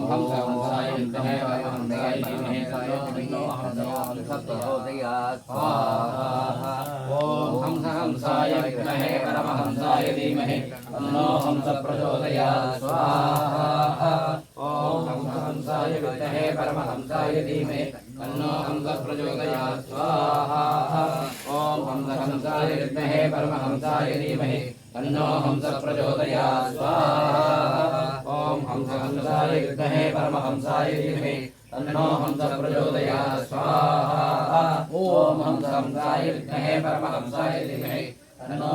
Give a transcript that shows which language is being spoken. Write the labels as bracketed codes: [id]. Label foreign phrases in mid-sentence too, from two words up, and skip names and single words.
[sa] हंस हंसाय विद्महे हंसाय धीमहि तन्नो हंस प्रचोदयात् स्वाहा ओम् हंस हंसाय विद्महे परमहंसाय धीमहि तन्नो हंस प्रचोदयात् स्वाहा ओम् हंस हंसाय विद्महे परमहंसाय धीमहि तन्नो हंस प्रचोदयात् स्वाहा ओम हंस हंसाय विद्महे परमहंसाय धीमहि तन्नो हंस प्रचोदयात् स्वाहा ओम हंस हंसाय विद्महे परमहंसाय धीमहि तन्नो हंस प्रचोदयात् स्वाहा ओम हंस हंसाय विद्महे परमहंसाय धीमहि तन्नो